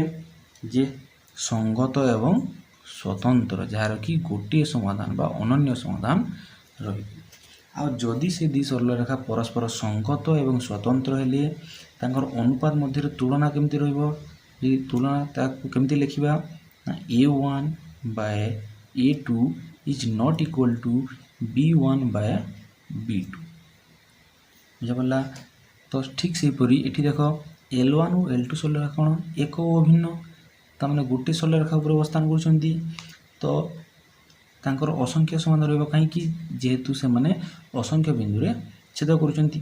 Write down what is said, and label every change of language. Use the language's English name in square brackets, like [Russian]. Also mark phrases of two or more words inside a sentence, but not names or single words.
[Odia] ଯେ ସଙ୍ଗତ ଏବଂ ସ୍ୱତନ୍ତ୍ର, ଯାହାର କି ଗୋଟିଏ ସମାଧାନ ବା ଅନନ୍ୟ ସମାଧାନ ରହିବ। ଆଉ ଯଦି ସେ ଦୁଇ ସରଳରେଖା ପରସ୍ପର ସଙ୍ଗତ ଏବଂ ସ୍ୱତନ୍ତ୍ର ହେଲେ ତାଙ୍କର ଅନୁପାତ ମଧ୍ୟରେ ତୁଳନା କେମିତି ରହିବ? ଯଦି ତୁଳନା ତାକୁ କେମିତି ଲେଖିବା ନା [English] A1 by A2 is not equal to B1 by B2। [Odia] ବୁଝିପାରିଲା? ତ ଠିକ୍ ସେହିପରି ଏଠି ଦେଖ L1 ଓ L2 ସରଳରେଖା କ'ଣ ଏକ ଓ ଅଭିନ୍ନ, ତାମାନେ ଗୋଟିଏ ସରଳରେଖା ଉପରେ ଅବସ୍ଥାନ କରୁଛନ୍ତି। ତ ତାଙ୍କର ଅସଂଖ୍ୟ ସମାଧାନ ରହିବ, କାହିଁକି? ଯେହେତୁ ସେମାନେ ଅସଂଖ୍ୟ ବିନ୍ଦୁରେ ଛେଦ କରୁଛନ୍ତି।